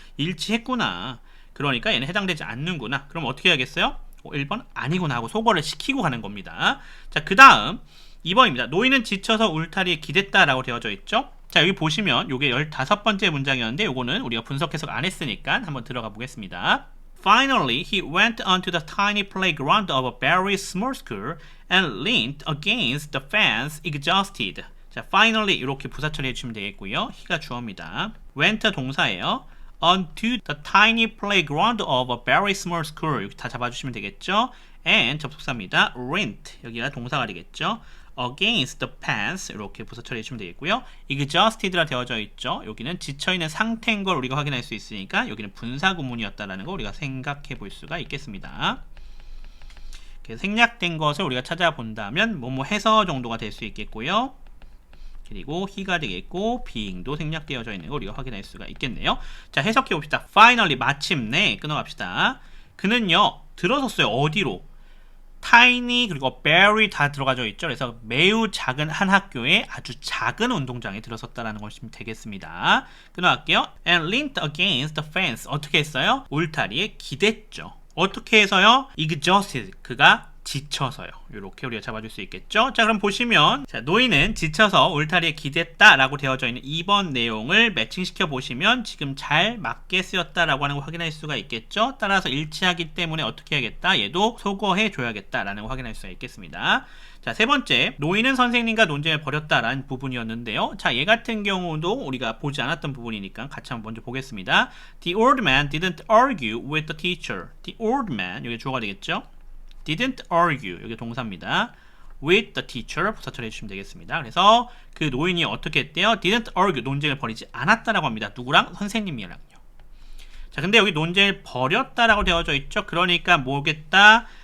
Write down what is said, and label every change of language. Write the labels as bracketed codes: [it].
[ko] 일치했구나. 그러니까 얘는 해당되지 않는구나. 그럼 어떻게 해야겠어요? 1번 아니구나 하고 소거를 시키고 가는 겁니다. 자, 그 다음 2번입니다. 노인은 지쳐서 울타리에 기댔다라고 되어져 있죠. 자, 여기 보시면 이게 15번째 문장이었는데 요거는 우리가 분석 해석 안 했으니까 한번 들어가 보겠습니다. [en] Finally, he went onto the tiny playground of a very small school and leaned against the fence exhausted. [ko] 자, finally 이렇게 부사 처리해 주시면 되겠고요. he가 주어입니다. went 동사예요. [en] onto the tiny playground of a very small school. [ko] 여기 다 잡아주시면 되겠죠. [en] and 접속사입니다. went 여기가 동사가 되겠죠. against the fence [ko] 이렇게 부사 처리해주시면 되겠고요. exhausted라 되어져 있죠. 여기는 지쳐있는 상태인 걸 우리가 확인할 수 있으니까 여기는 분사 구문이었다라는 거 우리가 생각해 볼 수가 있겠습니다. 생략된 것을 우리가 찾아본다면 뭐뭐 해서 정도가 될 수 있겠고요. 그리고 he가 되겠고 being도 생략되어져 있는 거 우리가 확인할 수가 있겠네요. 자, 해석해 봅시다. finally 마침내 끊어갑시다. 그는요 들어섰어요. 어디로? tiny 그리고 very 다 들어가져 있죠. 그래서 매우 작은 한 학교에 아주 작은 운동장에 들어섰다라는 것이 되겠습니다. 끊어갈게요. [en] and leaned against the fence [ko] 어떻게 했어요? 울타리에 기댔죠. 어떻게 해서요? exhausted 그가 지쳐서요. 이렇게 우리가 잡아줄 수 있겠죠. 자, 그럼 보시면 자, 노인은 지쳐서 울타리에 기댔다 라고 되어져 있는 2번 내용을 매칭시켜 보시면 지금 잘 맞게 쓰였다 라고 하는 걸 확인할 수가 있겠죠. 따라서 일치하기 때문에 어떻게 해야겠다? 얘도 소거해 줘야겠다 라는 걸 확인할 수가 있겠습니다. 자, 세 번째, 노인은 선생님과 논쟁을 벌였다라는 부분이었는데요. 자, 얘 같은 경우도 우리가 보지 않았던 부분이니까 같이 한번 먼저 보겠습니다. [en] The old man didn't argue with the teacher. [ko] The old man, 여기 주어가 되겠죠? didn't argue, 여기 동사입니다. with the teacher, 부사 처리해주시면 되겠습니다. 그래서 그 노인이 어떻게 했대요? didn't argue, 논쟁을 벌이지 않았다라고 합니다. 누구랑? 선생님이랑요. 자, 근데 여기 논쟁을 벌였다라고 되어져 있죠? 그러니까 뭐겠다?